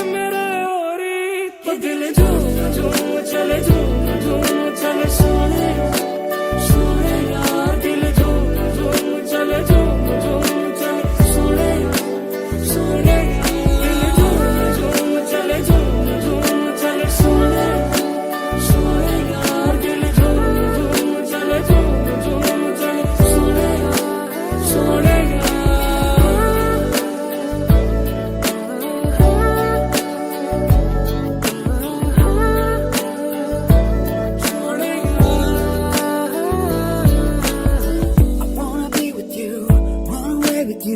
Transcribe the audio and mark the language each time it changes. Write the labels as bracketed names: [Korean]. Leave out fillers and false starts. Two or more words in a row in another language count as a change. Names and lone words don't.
[Hindi] मेरे ओरी, तो दिल झूम झूम चले, झूम झूम चले, सोने सोने यार, दिल झूम झूम चले, झूम झूम चले, सोने सोने दिल झूम झूम चले, झूम झूम चले, सोने सोने यार, दिल झूम झूम चले, झूम झूम चले, सोने सोने यार। [English] I wanna be with you, run away with you.